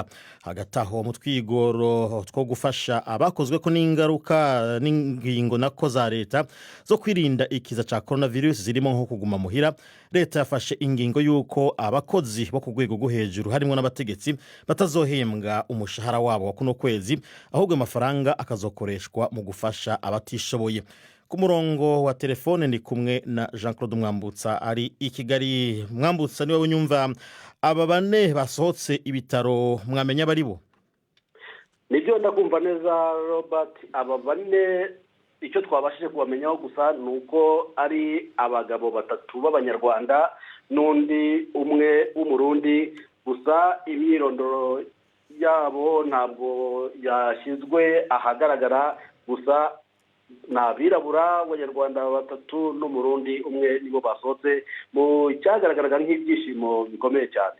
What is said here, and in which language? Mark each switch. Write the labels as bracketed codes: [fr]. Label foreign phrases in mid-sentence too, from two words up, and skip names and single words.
[rn] Hagati aho mu twigoro two gufasha abakozwe ko n'ingaruka n'ingingo nako za leta zo kwirinda ikiza ca coronavirus zirimo nko kuguma muhira, leta yafashe ingingo yuko abakozi bo ku rwego rwo hejuru harimo n'abategetsi batazohembwa umushahara wabo wa kuno kwezi, ahubwo amafaranga akazokoreshwa mu gufasha abatishoboye. Ku murongo wa telefone ndi kumwe na Jean-Claude Mwambutsa ari i Kigali. Mwambutsa, niwe unyumva? Aba 4 basohotse ibitaro mwamenya bari bo? [rw] Nibyo ndakumva neza Robert. Aba 4 icyo twabashije kubamenyaho gusa nuko ari abagabo 3 b'Abanyarwanda n'undi umwe w'Umurundi, gusa imyirondoro yabo ntabwo yashyizwe ahagaragara, gusa n'abirabura Abanyarwanda 3 n'Umurundi umwe nibo basohotse mu cyagaragaraga nk'ibyishimo bikomeye cyane.